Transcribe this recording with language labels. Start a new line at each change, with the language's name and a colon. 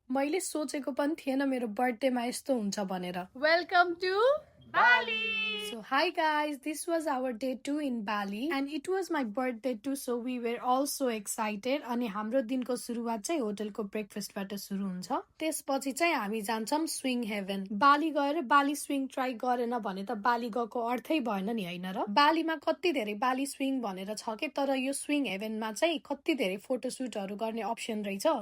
Nepali: मैले सोचेको पनि थिएन मेरो बर्थडेमा यस्तो हुन्छ भनेर।
English: Welcome to Bali. So hi guys, this was our day 2 in Bali and it was my birthday too, so we were all so excited.
Nepali: अनि हाम्रो दिनको सुरुवात चाहिँ होटलको ब्रेकफास्टबाट सुरु हुन्छ। त्यसपछि चाहिँ हामी जान्छौं स्विङ हेभन। बाली गएर बाली स्विङ ट्राई गरेन भने त बाली गएको अर्थै भएन नि, हैन र? बालीमा कति धेरै बाली स्विङ भनेर छ के, तर यो स्विङ हेभनमा चाहिँ कति धेरै फोटोशुटहरु गर्ने अप्सन रहेछ।